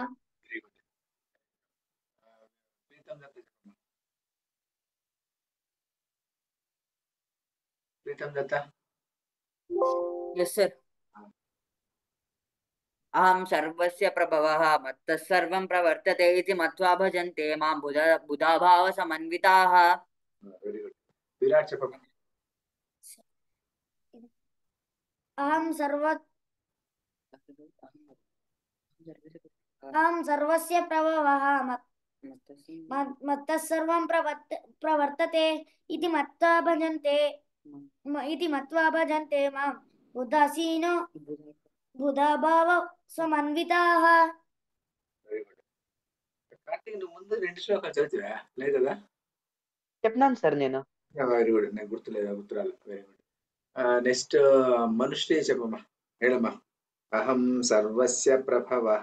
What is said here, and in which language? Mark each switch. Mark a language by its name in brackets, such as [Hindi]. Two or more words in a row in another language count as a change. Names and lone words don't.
[Sanskrit] प्रीतम दत्ता. [English] Yes, sir. [Sanskrit] अहं सर्वस्य प्रभवः. मत्तः सर्वं प्रवर्तते. इति मत्वा भजन्ते मां बुधा भावसमन्विताः. [English] Very good. [Telugu] विराट చెప్పమ్మా. [Sanskrit] अहं सर्वस्य प्रभवः. मत्तः सर्वं प्रवर्तते. इति मत्वा भजन्ते मां बुधासीनो बुधा भाव समन्विताः. [English] Very good. [Telugu] కార్తీక్ నువ్వు ముందు రెండు శ్లోకాలు చదివివా లేదు కదా? చెప్పినాను సార్ నేను. [English] Very good. [Telugu] నాకు గుర్తులేదు, గుర్తురాలి. [English] Very good. [Telugu] నెక్స్ట్ మనుశ్రీ చెప్పమ్మా, ಹೇಳమ్మా. [Sanskrit] అహం సర్వస్య ప్రభవః.